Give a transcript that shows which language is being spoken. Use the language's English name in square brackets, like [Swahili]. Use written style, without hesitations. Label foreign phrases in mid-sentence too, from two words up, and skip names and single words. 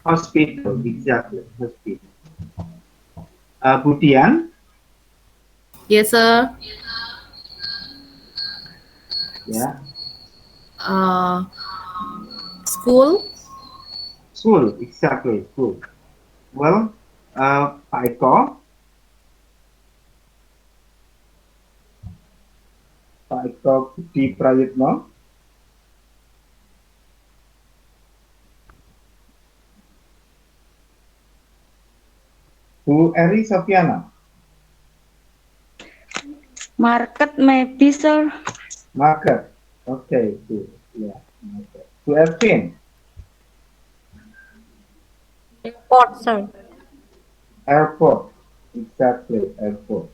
[English] Hospital, exactly, hospital. Budian, Yes, sir. ya, School. school, exactly, school. Well, Pak Eko. Pak Eko Budi Prayitno. Bu Eri Sofiana. Market maybe, sir. Market. Okay, good. Yeah, market. Bu Ervin. Airport, sir. Airport. Exactly, airport.